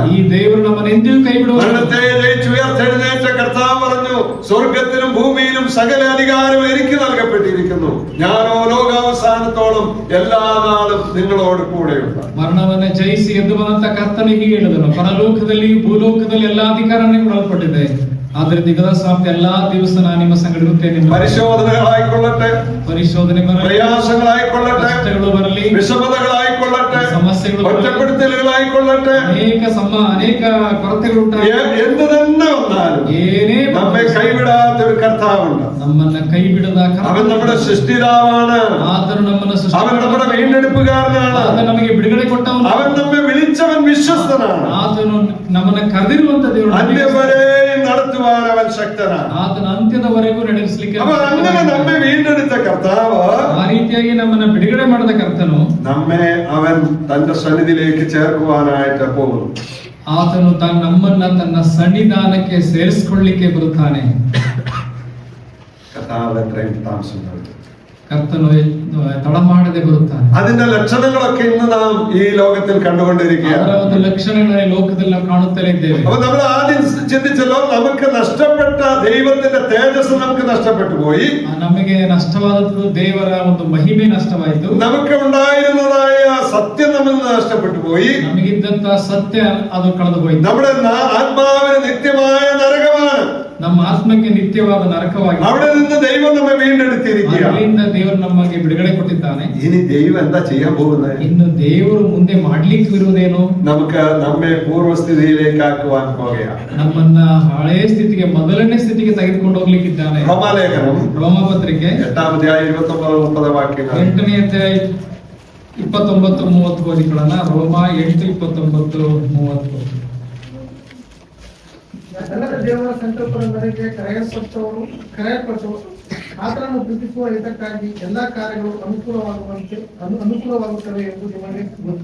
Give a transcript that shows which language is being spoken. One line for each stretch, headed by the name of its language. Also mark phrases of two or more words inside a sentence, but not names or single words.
Kannada: ಈ ದೇವರು ನಮ್ಮನ್ನು ಎಂದಿಗೂ ಕೈ ಬಿಡುವುದಿಲ್ಲ.
Malayalam: മരണത്തെ ജയിച്ച് ഉയർത്തെഴുന്നേറ്റ കർത്താവ് പറഞ്ഞു, സ്വർഗത്തിലും ഭൂമിയിലും സകല അധികാരം എനിക്ക് നൽകപ്പെട്ടിരിക്കുന്നു, ഞാനോ ലോകാവസാനത്തോളം എല്ലാ നാളും നിങ്ങളോട് കൂടെയുണ്ട്.
Kannada: ಮರಣವನ್ನ ಜಯಿಸಿ ಎದ್ದು ಬಂದಂತ ಕರ್ತನಿಗೆ ಹೇಳಿದನು, ಪರಲೋಕದಲ್ಲಿ ಭೂಲೋಕದಲ್ಲಿ ಎಲ್ಲಾ ಅಧಿಕಾರ ಕೊಡಲ್ಪಟ್ಟಿದೆ, ಆದ್ರೆ ದಿಗದ ಸಾಧ್ಯ ಎಲ್ಲಾ ದಿವಸ ನಾನು ನಿಮ್ಮ ಸಂಗಡ ಇರುತ್ತೇನೆ.
Malayalam: പരിശോധനകളായിക്കൊള്ളട്ടെ,
Kannada: ಪರಿಶೋಧನೆ
Malayalam: പ്രയാസങ്ങളായിക്കൊള്ളട്ടെ,
Kannada: ಕಷ್ಟಗಳು ಬರಲಿ,
Malayalam: വിഷമതകളായിക്കൊള്ളട്ടെ,
Kannada: ಸಮಸ್ಯೆಗಳು,
Malayalam: ഒറ്റപ്പെടുത്തലുകളായിക്കൊള്ളട്ടെ,
Kannada: ಅನೇಕ ಕೊರತೆಗಳು
Malayalam: എന്ത് തന്നെ വന്നാലും
Kannada: ಏನೇ
Malayalam: നമ്മെ കൈവിടാത്ത ഒരു കർത്താവുണ്ട്.
Kannada: ನಮ್ಮನ್ನ ಕೈ ಬಿಡದ
Malayalam: അവൻ നമ്മുടെ സൃഷ്ടിതാവാണ്.
Kannada: ಆದರೂ ನಮ್ಮನ್ನ
Malayalam: അവൻ നമ്മുടെ വീണ്ടെടുപ്പുകാരനാണ്.
Kannada: ಆತ ನಮಗೆ ಬಿಡುಗಡೆ ಕೊಟ್ಟವನು.
Malayalam: അവൻ നമ്മെ വിളിച്ചവൻ വിശ്വസ്തനാണ്.
Kannada: ಆತನು ನಮ್ಮನ್ನ ಕರೆದಿರುವಂತ ದೇವರು.
Malayalam: അന്ത്യവരെയും നടത്തുവാൻ അവൻ ശക്തനാണ്.
Kannada: ಆತನ ಅಂತ್ಯದವರೆಗೂ ನಡೆಸಲಿಕ್ಕೆ.
Malayalam: അപ്പൊ അങ്ങനെ നമ്മെ വീണ്ടെടുത്ത കർത്താവ്,
Kannada: ಆ ರೀತಿಯಾಗಿ ನಮ್ಮನ್ನ ಬಿಡುಗಡೆ ಮಾಡಿದ ಕರ್ತನು,
Malayalam: നമ്മെ അവൻ തന്റെ സന്നിധിയിലേക്ക് ചേർക്കുവാനായിട്ട് പോകുന്നു.
Kannada: ಆತನು ನಮ್ಮನ್ನ ತನ್ನ ಸನ್ನಿಧಾನಕ್ಕೆ ಸೇರಿಸಿಕೊಳ್ಳಿಕ್ಕೆ ಬರುತ್ತಾನೆ.
Malayalam: കർത്താവ് എത്രയും താമസം നൽകും.
Kannada: ಕರ್ತನು ತಡ ಮಾಡದೆ ಬರುತ್ತಾನೆ.
Malayalam: അതിന്റെ ലക്ഷണങ്ങളൊക്കെ ഇന്ന് നാം ഈ ലോകത്തിൽ കണ്ടുകൊണ്ടിരിക്കുകയാണ്.
Kannada: ಅದರ ಒಂದು ಲಕ್ಷಣಗಳೇ ಲೋಕದಲ್ಲಿ ನಾವು ಕಾಣುತ್ತಲೇ ಇದ್ದೇವೆ.
Malayalam: അപ്പൊ നമ്മൾ ആദ്യം ചിന്തിച്ചല്ലോ, നമുക്ക് നഷ്ടപ്പെട്ട ദൈവത്തിന്റെ തേജസ് നമുക്ക് നഷ്ടപ്പെട്ടു പോയി.
Kannada: ನಮಗೆ ನಷ್ಟವಾದದ್ದು ದೇವರ ಒಂದು ಮಹಿಮೆ ನಷ್ಟವಾಯಿತು.
Malayalam: നമുക്ക് ഉണ്ടായിരുന്നതായ സത്യം നമ്മിൽ നിന്ന് നഷ്ടപ്പെട്ടു പോയി.
Kannada: ನಮಗಿದ್ದಂತ ಸತ್ಯ ಅದು ಕಳೆದು ಹೋಯಿತು.
Malayalam: നമ്മുടെ ആത്മാവിന് നിത്യമായ നരകമാണ്.
Kannada: ನಮ್ಮ ಆತ್ಮಕ್ಕೆ ನಿತ್ಯವಾದ ನರಕವಾಗಿ,
Malayalam: അവിടെ നിന്ന് ദൈവം നമ്മെ വീണ്ടെടുത്തിരിക്കുകയാണ്.
Kannada: ಅಲ್ಲಿಂದ ದೇವರು ನಮಗೆ ಬಿಡುಗಡೆ ಕೊಟ್ಟಿದ್ದಾನೆ.
Malayalam: ഇനി ദൈവം എന്താ ചെയ്യാൻ പോകുന്നത്?
Kannada: ಇನ್ನು ದೇವರು ಮುಂದೆ ಮಾಡ್ಲಿಕ್ಕೆ ಇರುವುದೇನು?
Malayalam: നമുക്ക് നമ്മെ പൂർവ്വസ്ഥിതിയിലേക്ക് ആക്കുവാൻ പോകുകയാണ്.
Kannada: ನಮ್ಮನ್ನ ಹಳೆಯ ಸ್ಥಿತಿಗೆ, ಮೊದಲನೇ ಸ್ಥಿತಿಗೆ ತೆಗೆದುಕೊಂಡು ಹೋಗ್ಲಿಕ್ಕಿದ್ದಾನೆ.
Malayalam: റോമാലേഖനം
Kannada: ರೋಮಪತ್ರಿಕೆ
Malayalam: 8-ാം അധ്യായം 29-30 വാക്യങ്ങൾ.
Kannada: 8ನೇ ಅಧ್ಯಾಯ 29-30 ಓದಿಕೊಳ್ಳೋಣ. ರೋಮ 8:29-30. ಎಲ್ಲರ ದೇವರ ಸಂಕಲ್ಪದ ಮೇರೆಗೆ ಕರೆಯಲ್ಪಟ್ಟು ಆತನನ್ನು ಪ್ರೀತಿಸುವ ಇದಕ್ಕಾಗಿ ಎಲ್ಲಾ ಕಾರ್ಯಗಳು ಅನುಕೂಲವಾಗುತ್ತವೆ ಎಂದು ನಿಮಗೆ ಗೊತ್ತು.